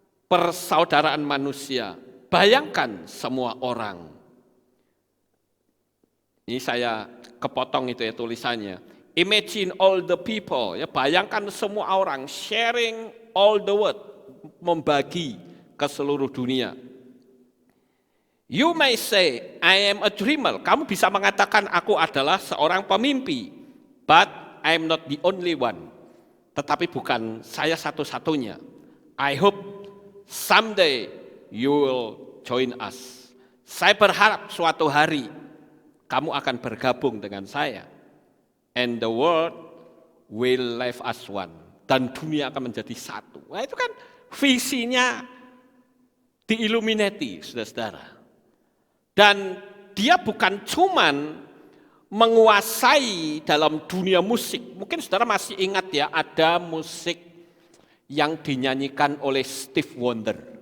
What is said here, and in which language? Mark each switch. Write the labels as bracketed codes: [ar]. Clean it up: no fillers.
[id] Persaudaraan manusia. Bayangkan semua orang. Ini saya kepotong itu ya tulisannya. [en] Imagine all the people. [id] Ya, bayangkan semua orang [en] sharing all the world. [id] Membagi ke seluruh dunia. [en] You may say, I am a dreamer. [id] Kamu bisa mengatakan aku adalah seorang pemimpi. [en] But I am not the only one. [id] Tetapi bukan saya satu-satunya. [en] I hope someday you will join us. [id] Saya berharap suatu hari kamu akan bergabung dengan saya. [en] And the world will live as one. [id] Dan dunia akan menjadi satu. Nah itu kan visinya di Illuminati, saudara-saudara. Dan dia bukan cuman menguasai dalam dunia musik. Mungkin saudara masih ingat ya, ada musik yang dinyanyikan oleh Steve Wonder.